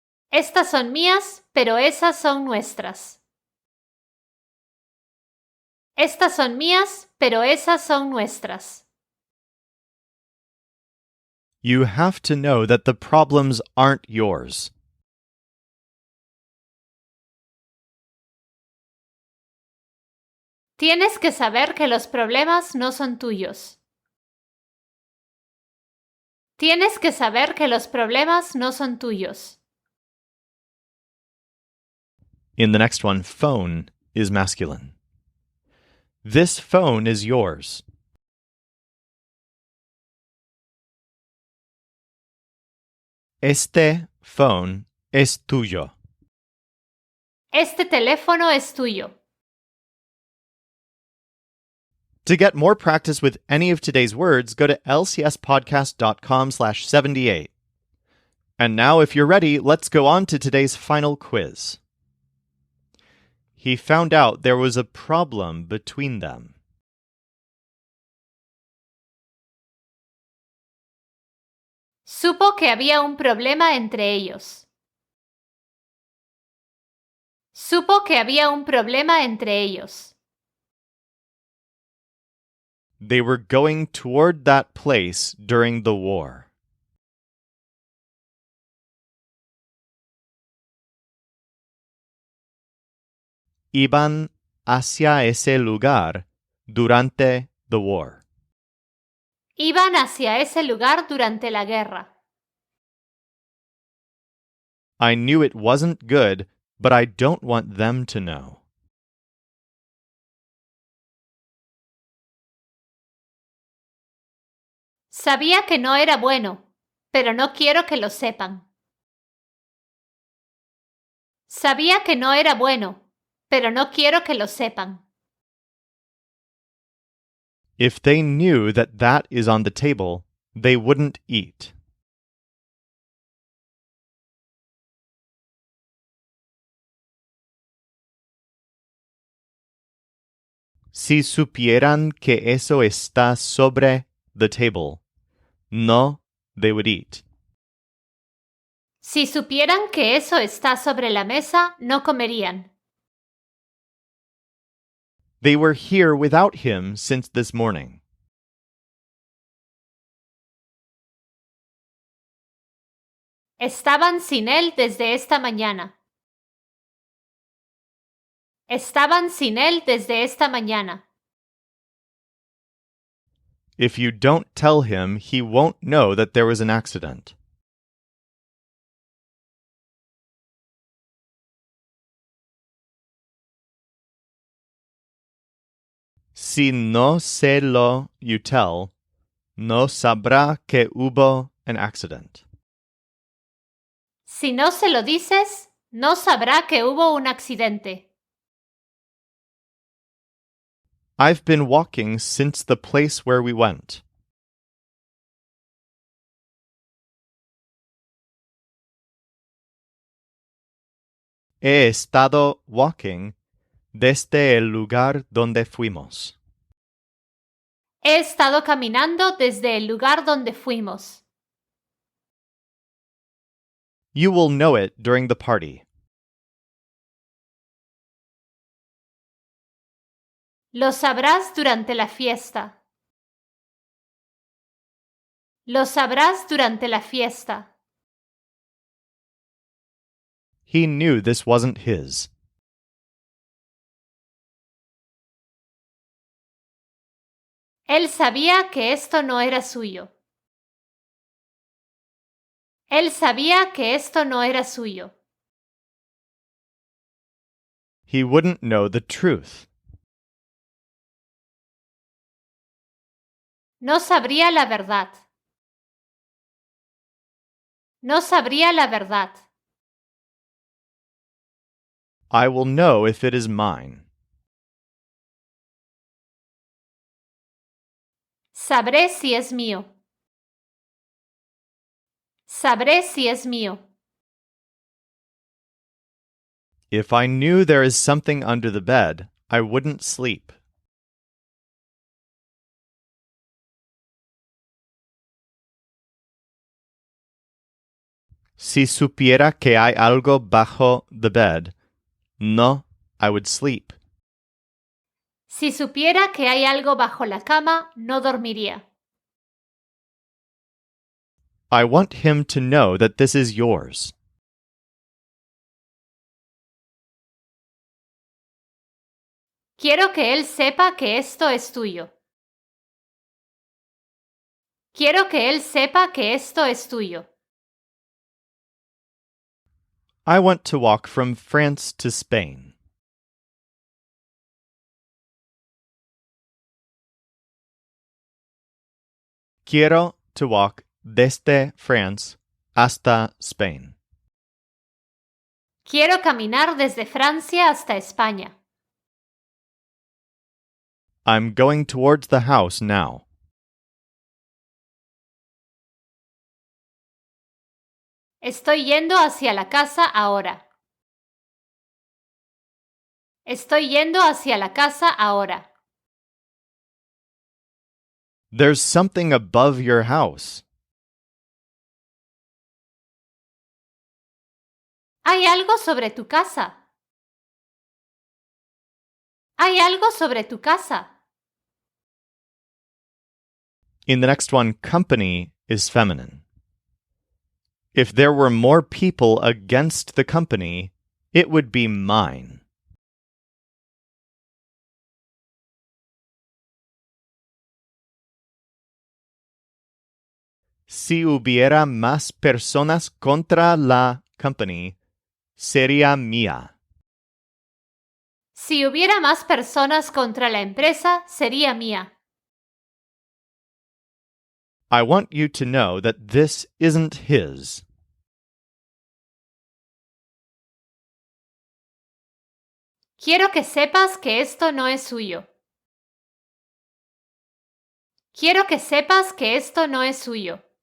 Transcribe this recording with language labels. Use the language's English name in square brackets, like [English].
[Spanish] Estas son mías, pero esas son nuestras. Estas son mías, pero esas son nuestras. [English] You have to know that the problems aren't yours. [Spanish] Tienes que saber que los problemas no son tuyos. Tienes que saber que los problemas no son tuyos. [English] In the next one, phone is masculine. This phone is yours. [Spanish] Este phone es tuyo. Este teléfono es tuyo. [English] To get more practice with any of today's words, go to lcspodcast.com/78. And now, if you're ready, let's go on to today's final quiz. He found out there was a problem between them. [Spanish] Supo que había un problema entre ellos. Supo que había un problema entre ellos. [English] They were going toward that place during the war. [Spanish] Iban hacia ese lugar durante [English] the war. [Spanish] Iban hacia ese lugar durante la guerra. [English] I knew it wasn't good, but I don't want them to know. [Spanish] Sabía que no era bueno, pero no quiero que lo sepan. Sabía que no era bueno, pero no quiero que lo sepan. [English] If they knew that that is on the table, they wouldn't eat. [Spanish] Si supieran que eso está sobre [English] the table, [Spanish] no, [English] they would eat. [Spanish] Si supieran que eso está sobre la mesa, no comerían. [English] They were here without him since this morning. [Spanish] Estaban sin él desde esta mañana. Estaban sin él desde esta mañana. [English] If you don't tell him, he won't know that there was an accident. [Spanish] Si no se lo [English] you tell, [Spanish] no sabrá que hubo [English] an accident. [Spanish] Si no se lo dices, no sabrá que hubo un accidente. [English] I've been walking since the place where we went. [Spanish] He estado [English] walking [Spanish] desde el lugar donde fuimos. He estado caminando desde el lugar donde fuimos. [English] You will know it during the party. [Spanish] Lo sabrás durante la fiesta. Lo sabrás durante la fiesta. [English] He knew this wasn't his. [Spanish] Él sabía que esto no era suyo. Él sabía que esto no era suyo. [English] He wouldn't know the truth. [Spanish] No sabría la verdad. No sabría la verdad. [English] I will know if it is mine. [Spanish] Sabré si es mío. Sabré si es mío. [English] If I knew there is something under the bed, I wouldn't sleep. [Spanish] Si supiera que hay algo bajo [English] the bed, [Spanish] no, [English] I would sleep. [Spanish] Si supiera que hay algo bajo la cama, no dormiría. [English] I want him to know that this is yours. [Spanish] Quiero que él sepa que esto es tuyo. Quiero que él sepa que esto es tuyo. [English] I want to walk from France to Spain. [Spanish] Quiero [English] to walk [Spanish] desde France hasta Spain. Quiero caminar desde Francia hasta España. [English] I'm going towards the house now. [Spanish] Estoy yendo hacia la casa ahora. Estoy yendo hacia la casa ahora. [English] There's something above your house. [Spanish] Hay algo sobre tu casa. Hay algo sobre tu casa. [English] In the next one, company is feminine. If there were more people against the company, it would be mine. [Spanish] Si hubiera más personas contra la company, sería mía. Si hubiera más personas contra la empresa, sería mía. [English] I want you to know that this isn't his. [Spanish] Quiero que sepas que esto no es suyo. Quiero que sepas que esto no es suyo.